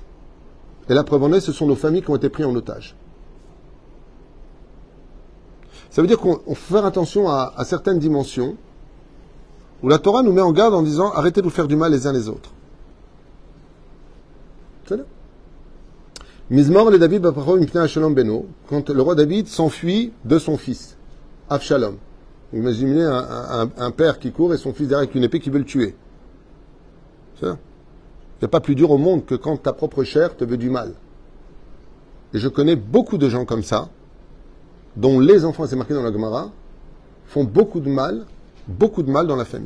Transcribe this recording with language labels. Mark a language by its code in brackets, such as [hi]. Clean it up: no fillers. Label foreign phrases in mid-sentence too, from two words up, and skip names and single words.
[fr] Et la preuve en est, ce sont nos familles qui ont été prises en otage. Ça veut dire qu'on faut faire attention à certaines dimensions où la Torah nous met en garde en disant arrêtez de vous faire du mal les uns les autres. [he] C'est là. מזמור לדוד בברחו מפני אבשלום בנו, [fr] quand le roi David s'enfuit de son fils, Avshalom. Imaginez un père qui court et son fils derrière avec une épée qui veut le tuer. C'est ça. Il n'y a pas plus dur au monde que quand ta propre chair te veut du mal. Et je connais beaucoup de gens comme ça, dont les enfants, c'est marqué dans la Gemara, font beaucoup de mal dans la famille.